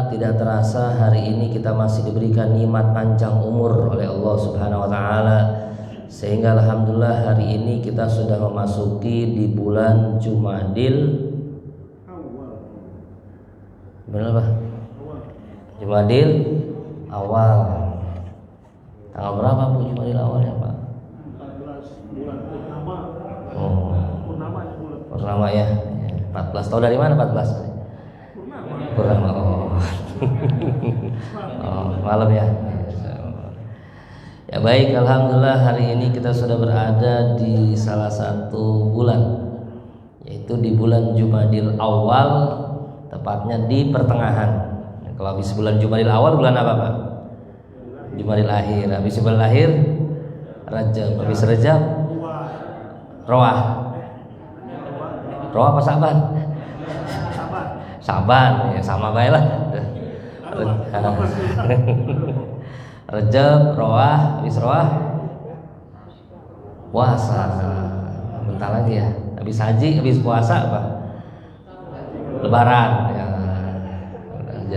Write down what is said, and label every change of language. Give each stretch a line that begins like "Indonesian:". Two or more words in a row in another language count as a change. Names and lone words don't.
Indonesian: Tidak terasa hari ini kita masih diberikan nikmat panjang umur oleh Allah
Arabic: سبحانه وتعالى,
Indonesian: sehingga alhamdulillah hari ini kita sudah memasuki di bulan Jumadil berapa? Jumadil awal. Tanggal berapa Bu Jumadil awalnya Pak? 14 bulan purnama. Oh, Purnama bulan. Purnama ya. 14 tahu dari mana 14? Purnama. Oh. Oh, malam ya. Ya baik, alhamdulillah hari ini kita sudah berada di salah satu bulan, yaitu di bulan Jumadil awal, tepatnya di pertengahan. Kalau habis bulan Jumadil awal bulan apa Pak? Jumadil akhir. Habis Jumadil akhir Rajab. Habis Rajab Roah. Roah apa Saban? Saban, ya sama baik lah. Rajab, Roah, habis Roah puasa. Bentar lagi ya. Habis haji, habis puasa apa? Lebaran. Ya.